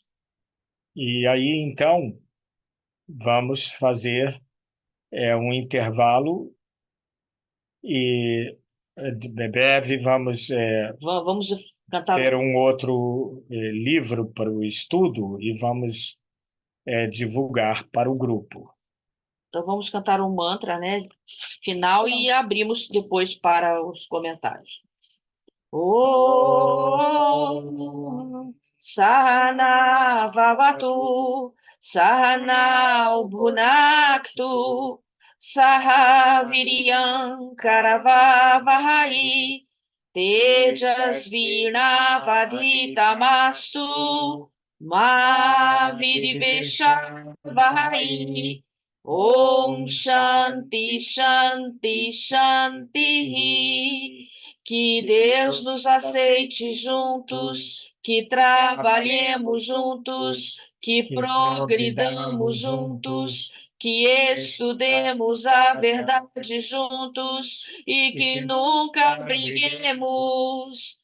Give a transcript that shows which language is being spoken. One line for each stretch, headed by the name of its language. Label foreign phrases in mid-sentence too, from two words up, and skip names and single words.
Portuguese: E aí, então, vamos fazer um intervalo e de breve vamos Vamos cantar. ter um outro livro para o estudo e vamos divulgar para o grupo. Então vamos cantar um mantra, né, final e abrimos depois para os comentários.
Sanskrit: ॐ सहना ववतु सहना भुनक्तु सह वीर्यं करवावहै तेजस्विना वधीतमस्तु मा विद्विषावहै ॐ शान्तिः शान्तिः शान्तिः.
Portuguese: Que Deus nos aceite juntos, que trabalhemos juntos, que progridamos juntos, que estudemos a verdade juntos e que nunca briguemos.